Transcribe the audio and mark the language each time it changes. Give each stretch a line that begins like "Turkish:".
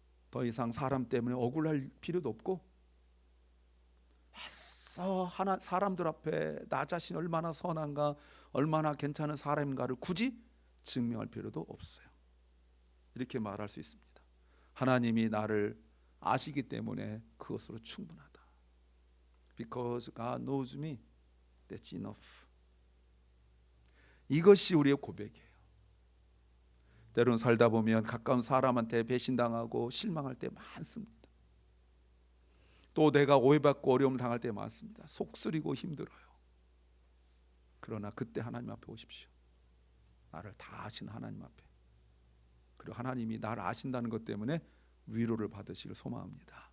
Korean: 더 이상 사람 때문에 억울할 필요도 없고 애써 사람들 앞에 나 자신 얼마나 선한가, 얼마나 괜찮은 사람인가를 굳이 증명할 필요도 없어요. 이렇게 말할 수 있습니다. 하나님이 나를 아시기 때문에 그것으로 충분하다.
English: Because God knows me, that's enough.
Korean: 이것이 우리의 고백이에요. 때로는 살다 보면 가까운 사람한테 배신당하고 실망할 때 많습니다. 또 내가 오해받고 어려움 당할 때 많습니다. 속쓰리고 힘들어요. 그러나 그때 하나님 앞에 오십시오. 나를 다 아시는 하나님 앞에. 그리고 하나님이 나를 아신다는 것 때문에 위로를 받으시길 소망합니다.